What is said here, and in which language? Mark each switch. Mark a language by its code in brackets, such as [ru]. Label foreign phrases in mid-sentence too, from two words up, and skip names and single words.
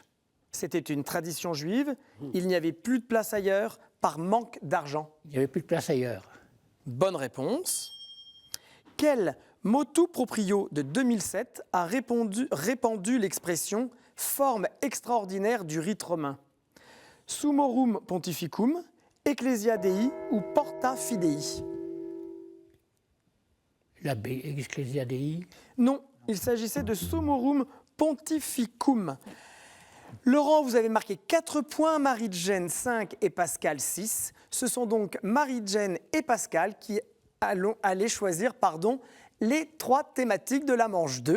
[fr] C'était une tradition juive, il n'y avait plus de place ailleurs par manque d'argent. Il n'y avait plus de place ailleurs. Bonne réponse. Quel [la] motu proprio [fr] de 2007 a répandu l'expression « forme extraordinaire du rite romain » ? Summorum pontificum, Ecclesia Dei ou Porta Fidei? L'abbé Ecclesia Dei. Non, il s'agissait de Summorum pontificum. Laurent, vous avez marqué 4 points, Marie-Jane 5 et Pascal 6. Ce sont donc Marie-Jane et Pascal qui allaient choisir les 3 thématiques de la manche 2.